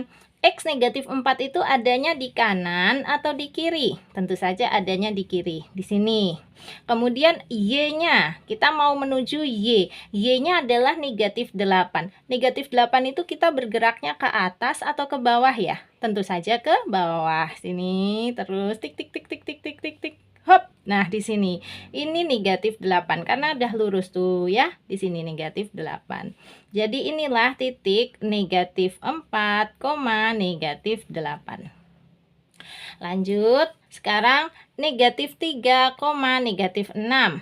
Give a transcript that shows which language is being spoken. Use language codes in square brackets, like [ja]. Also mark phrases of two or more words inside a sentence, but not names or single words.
[id] X negatif 4 itu adanya di kanan atau di kiri? Tentu saja adanya di kiri, di sini. Kemudian Y-nya, kita mau menuju Y. Y-nya adalah negatif 8. Negatif 8 itu kita bergeraknya ke atas atau ke bawah ya? Tentu saja ke bawah. Sini, terus tik tik tik tik tik tik tik tik. Hop. Nah, di sini ini negatif 8 karena udah lurus tuh ya. Di sini negatif 8. Jadi inilah titik negatif 4, negatif 8. Lanjut, Sekarang negatif 3, negatif 6.